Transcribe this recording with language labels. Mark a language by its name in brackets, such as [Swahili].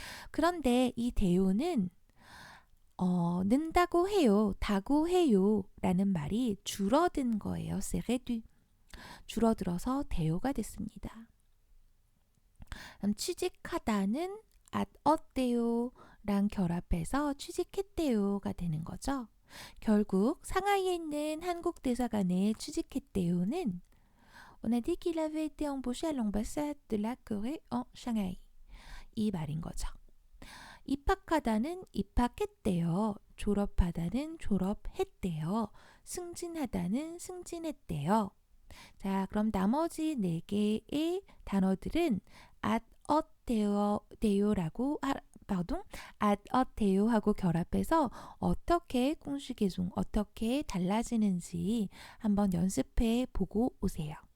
[Korean] 그런데 이 대요는 는다고 해요, 다고 해요 라는 말이 줄어든 거예요. [French] c'est réduit. [Korean] 줄어들어서 대요가 됐습니다. 취직하다는 어때요랑 결합해서 취직했대요가 되는 거죠. 결국 상하이에 있는 한국 대사관에 취직했대요는 [French] On a dit qu'il avait été embauché à l'ambassade de la Corée en Shanghai. [Korean] 이 말인 거죠. 입학하다는 입학했대요. 졸업하다는 졸업했대요. 승진하다는 승진했대요. 자, 그럼 나머지 4개의 단어들은 어때요라고 어때요하고 결합해서 어떻게 꽁슈게종 어떻게 달라지는지 한번 연습해 보고 오세요.